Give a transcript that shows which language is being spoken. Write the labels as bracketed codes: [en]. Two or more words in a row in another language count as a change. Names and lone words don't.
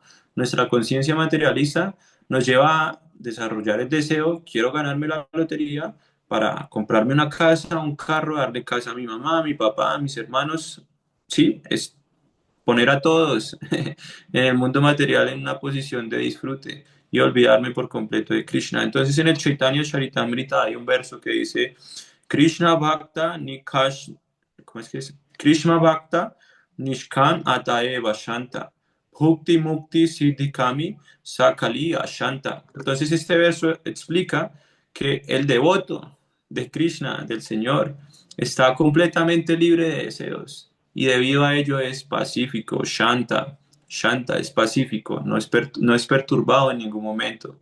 [es] Nuestra conciencia materialista nos lleva a desarrollar el deseo, quiero ganarme la lotería para comprarme una casa, un carro, darle casa a mi mamá, a mi papá, a mis hermanos. Sí, es poner a todos en el mundo material en una posición de disfrute y olvidarme por completo de Krishna. Entonces en el Chaitanya Charitamrita hay un verso que dice [bn] কৃষ্ণ ভক্ত নিকাশ, [es] ¿cómo es que es? [bn] কৃষ্ণ ভক্ত নিষ্কাম অতএব শান্ত ভুক্তি মুক্তি সিদ্ধিকামী সকলি অশান্ত. [es] Entonces este verso explica que el devoto de Krishna, del Señor, está completamente libre de deseos y debido a ello es pacífico, Shanta. Shanta es pacífico, no es perturbado en ningún momento.